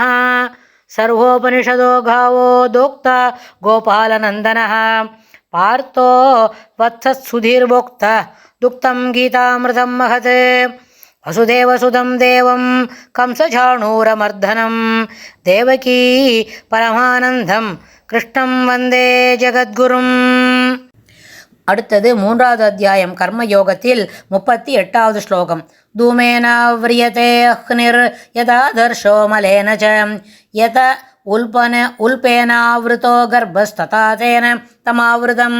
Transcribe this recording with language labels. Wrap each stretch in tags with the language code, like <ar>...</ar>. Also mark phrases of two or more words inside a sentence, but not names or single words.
<sa>सर्वोपनिषदो गावो दोक्ता गोपालनन्दनः पार्थो वत्सत्सुधीर्भोक्ता दुक्तं गीतामृतं महत्। वसुदेवसुतं देवं कंसचाणूरमर्दनं देवकी परमानन्दं कृष्णं वन्दे ஜகத்குரும்.</sa> <ta>அடுத்தது 3வது அத்தியாயம் கர்மயோகத்தில் 38வது ஸ்லோகம்.</ta> <sa>धूमेनाव्रियते वह्निर् यथा दर्शो मलेन च यथा उल्बेनावृतो गर्भस्तथा तेन इदमावृतम्.</sa>